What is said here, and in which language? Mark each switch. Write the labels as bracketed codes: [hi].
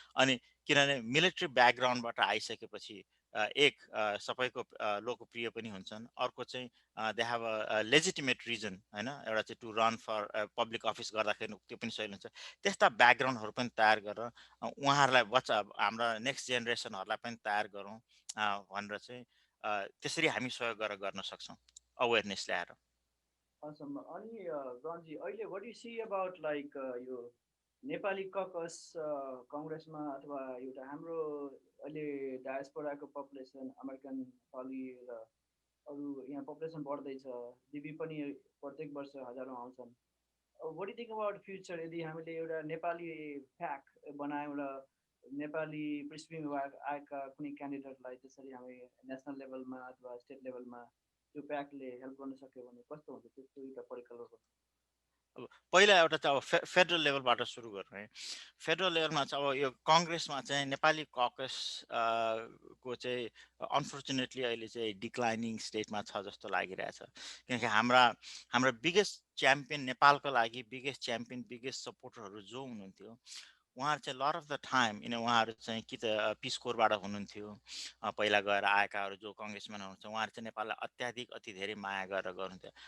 [ne] अनि किनभने मिलिट्री ब्याकग्राउन्डबाट आइसकेपछि एक सबैको लोकप्रिय पनि हुन्छन्, अर्को चाहिँ [en] they have a legitimate reason, [ne] होइन, एउटा चाहिँ [en] to run for public office [ne] गर्दाखेरि त्यो पनि सही हुन्छ। त्यस्ता ब्याकग्राउन्डहरू पनि तयार गरेर उहाँहरूलाई हाम्रा नेक्स्ट जेनेरेसनहरूलाई पनि तयार गरौँ भनेर चाहिँ त्यसरी हामी सहयोग गरेर गर्न सक्छौँ अवेरनेस ल्याएर। [en] Awesome. Ani Ronji, what do you see about like your [ne] Nepali caucus कङ्ग्रेसमा अथवा एउटा हाम्रो अहिले डायस्पोराको पपुलेसन अमेरिकन नेपाली र अरू यहाँ पपुलेसन बढ्दैछ, दिदी पनि प्रत्येक वर्ष हजारौँ आउँछन्। [en] what do think about future [ne] यदि हामीले एउटा नेपाली प्याक बनायौँ र नेपाली पृष्ठभूमिमा आएका कुनै क्यान्डिडेटलाई त्यसरी हामी नेसनल लेभलमा अथवा स्टेट लेभलमा त्यो प्याकले हेल्प गर्न सक्यो भने कस्तो हुन्छ, त्यसको एउटा परिकल्पना? अब पहिला एउटा चाहिँ अब फेडरल लेभलबाट सुरु गरौँ है। फेडरल लेभलमा चाहिँ अब यो कङ्ग्रेसमा चाहिँ नेपाली ककस को चाहिँ अनफोर्चुनेटली अहिले चाहिँ डिक्लाइनिङ स्टेटमा छ जस्तो लागिरहेछ। किनकि हाम्रा बिगेस्ट च्याम्पियन नेपालको लागि बिगेस्ट च्याम्पियन बिगेस्ट सपोर्टरहरू जो हुनुहुन्थ्यो उहाँहरू चाहिँ [en] lot of the time [ne] उहाँहरू चाहिँ कि त पिस कोरबाट हुनुहुन्थ्यो, पहिला गएर आएकाहरू जो कङ्ग्रेसम्यान हुनुहुन्छ उहाँहरू चाहिँ नेपाललाई अत्याधिक अति धेरै माया गरेर गर्नुहुन्थ्यो।